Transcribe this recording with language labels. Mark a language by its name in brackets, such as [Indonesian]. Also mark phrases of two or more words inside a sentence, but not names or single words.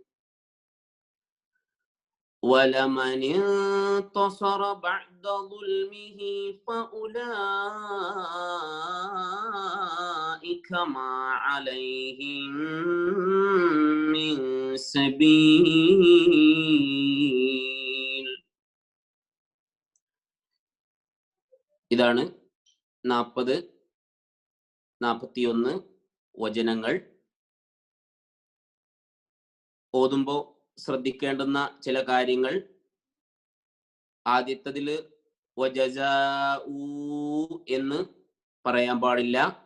[Arabic] ولمن انتصر بعد ظلمه فأولئك ما عليهم من سبيل. [Malayalam] ഇതാണ് 40-41 വചനങ്ങൾ. ഓതുമ്പോൾ ശ്രദ്ധിക്കേണ്ടുന്ന ചില കാര്യങ്ങൾ. ആദ്യത്തതില് വജസാഉ എന്ന് പറയാൻ പാടില്ല.